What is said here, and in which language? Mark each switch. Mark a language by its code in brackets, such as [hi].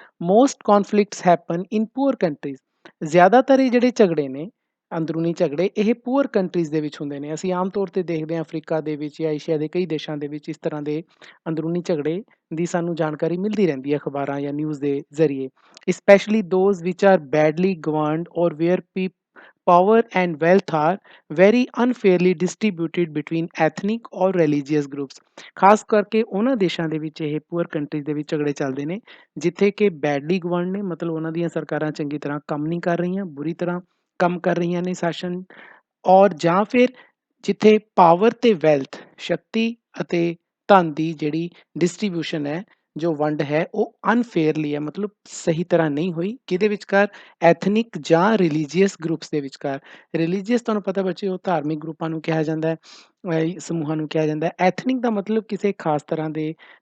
[en] Most conflicts happen in poor countries. [pa] ਜ਼ਿਆਦਾਤਰ ਇਹ ਜਿਹੜੇ ਝਗੜੇ ਨੇ, ਅੰਦਰੂਨੀ ਝਗੜੇ, ਇਹ ਪੂਅਰ ਕੰਟਰੀਜ਼ ਦੇ ਵਿੱਚ ਹੁੰਦੇ ਨੇ। ਅਸੀਂ ਆਮ ਤੌਰ 'ਤੇ ਦੇਖਦੇ ਹਾਂ ਅਫਰੀਕਾ ਦੇ ਵਿੱਚ ਜਾਂ ਏਸ਼ੀਆ ਦੇ ਕਈ ਦੇਸ਼ਾਂ ਦੇ ਵਿੱਚ ਇਸ ਤਰ੍ਹਾਂ ਦੇ ਅੰਦਰੂਨੀ ਝਗੜੇ ਦੀ ਸਾਨੂੰ ਜਾਣਕਾਰੀ ਮਿਲਦੀ ਰਹਿੰਦੀ ਹੈ ਅਖਬਾਰਾਂ ਜਾਂ ਨਿਊਜ਼ ਦੇ ਜ਼ਰੀਏ। [en] Specially those which are badly governed or where power and wealth are very unfairly distributed between ethnic or religious groups। [pa] ਖਾਸ ਕਰਕੇ ਉਹਨਾਂ ਦੇਸ਼ਾਂ ਦੇ ਵਿੱਚ ਇਹ ਪੂਅਰ ਕੰਟਰੀਜ਼ ਦੇ ਵਿੱਚ ਝਗੜੇ ਚੱਲਦੇ ਨੇ ਜਿੱਥੇ ਕਿ ਬੈਡਲੀ ਗਵਰਨ ਨੇ ਮਤਲਬ ਉਹਨਾਂ ਦੀਆਂ ਸਰਕਾਰਾਂ ਚੰਗੀ ਤਰ੍ਹਾਂ ਕੰਮ ਨਹੀਂ ਕਰ ਰਹੀਆਂ ਬੁਰੀ ਤਰ੍ਹਾਂ ਕੰਮ ਕਰ ਰਹੀਆਂ ਨੇ ਸ਼ਾਸਨ ਔਰ ਜਾਂ ਫਿਰ ਜਿੱਥੇ ਪਾਵਰ ਤੇ ਵੈਲਥ ਸ਼ਕਤੀ ਅਤੇ ਧਨ ਦੀ ਜਿਹੜੀ ਡਿਸਟ੍ਰੀਬਿਊਸ਼ਨ ਹੈ ਜੋ ਵੰਡ ਹੈ ਉਹ ਅਨਫੇਅਰਲੀ ਹੈ ਮਤਲਬ ਸਹੀ ਤਰ੍ਹਾਂ ਨਹੀਂ ਹੋਈ ਕਿਹਦੇ ਵਿਚਕਾਰ ਐਥਨਿਕ ਜਾਂ ਰਿਲੀਜੀਅਸ ਗਰੁੱਪਸ ਦੇ ਵਿਚਕਾਰ ਰਿਲੀਜੀਅਸ ਤੁਹਾਨੂੰ ਪਤਾ ਬੱਚੇ ਉਹ ਧਾਰਮਿਕ ਗਰੁੱਪਾਂ ਨੂੰ ਕਿਹਾ ਜਾਂਦਾ ਹੈ ਸਮੂਹਾਂ ਨੂੰ ਕਿਹਾ ਜਾਂਦਾ ਹੈ ਐਥਨਿਕ ਦਾ ਮਤਲਬ ਕਿਸੇ ਖਾਸ ਤਰ੍ਹਾਂ ਦੇ